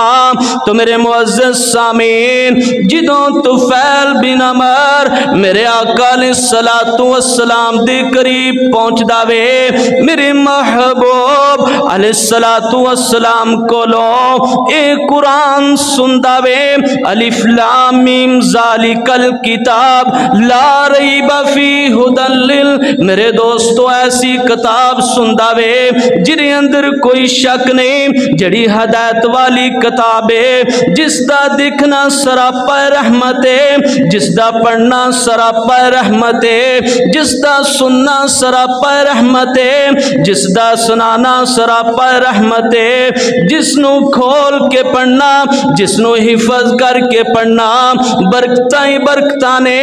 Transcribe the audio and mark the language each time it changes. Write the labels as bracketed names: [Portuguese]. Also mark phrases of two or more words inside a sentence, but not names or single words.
[Punjabi] ਤੋ ਮੇਰੇ ਮੁਅੱਜ਼ਜ਼ ਸਾਮੀਨ, ਜਿਦੋਂ ਤੁਫ਼ੈਲ ਬਿਨ ਅਮਰ ਮੇਰੇ ਆਕਾ [Arabic] عليه الصلاة والسلام [Punjabi] ਦੇ ਕਰੀਬ ਪਹੁੰਚਦਾ ਵੇ, ਮੇਰੇ ਮਹਿਬੂਬ [Arabic] عليه الصلاة والسلام [Punjabi] ਕੋਲੋ ਏ ਕੁਰਾਨ ਸੁਣਦਾ ਵੇ। [Arabic] الم ذلك الكتاب لا ريب فيه هدى لل. [Punjabi] ਮੇਰੇ ਦੋਸਤੋਂ ਐਸੀ ਕਿਤਾਬ ਸੁਣਦਾ ਵੇ ਜਿਹਦੇ ਅੰਦਰ ਕੋਈ ਸ਼ੱਕ ਨਹੀਂ, ਜੜ੍ਹੀ ਹਦਾਇਤ ਵਾਲੀ ਕਿਤਾਬ ਹੈ, ਜਿਸਦਾ ਦਿਖਣਾ ਸਰਾਪਾ ਰਹਿਮਤ ਹੈ, ਜਿਸਦਾ ਪੜ੍ਹਨਾ ਸਰਾਪਾ ਰਹਿਮਤ ਹੈ, ਜਿਸਦਾ ਸੁਣਨਾ ਸਰਾਪਾ ਰਹਿਮਤ ਹੈ, ਜਿਸਦਾ ਸੁਣਾਨਾ ਸਰਾਪਾ ਰਹਿਮਤ ਹੈ, ਜਿਸਨੂੰ ਖੋਲ੍ਹ ਕੇ ਪੜ੍ਹਨਾ, ਜਿਸਨੂੰ ਹਿਫ਼ਜ਼ ਕਰਕੇ ਪੜ੍ਹਨਾ ਬਰਕਤਾਂ ਹੀ ਬਰਕਤਾਂ ਨੇ।